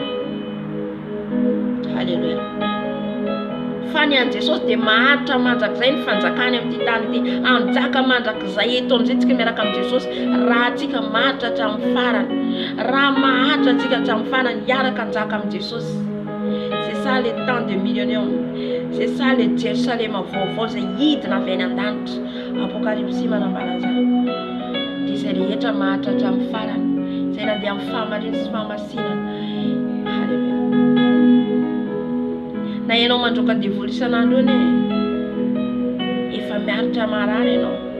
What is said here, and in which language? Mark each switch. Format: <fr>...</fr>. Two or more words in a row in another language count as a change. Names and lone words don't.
<mg>Halleluja. Fany an Jesosy dia maharitra mandrakizay ny fanjakany amin'ity tany ity. Anjaka mandrakizay eto amin'izay miaraka amin'ny Jesosy raha atsika maharitra hatramin'ny farany. Raha maharitra atsika hatramin'ny farany hiaraka anjaka amin'ny Jesosy.</mg> <fr>C'est ça le temps de millénium. C'est ça le</fr> <mg>Jérusalem vaovao izay hidina avy any an-danitra. Apokalypsy manambara zany. Dia izay rehetra maharitra hatramin'ny farany. Izay nandeha amin'ny fahamarina sy fahamasinana. Halleluja. Na ianao mandroaka devoly isan'andro eny efa miaritra marary ianao.</mg>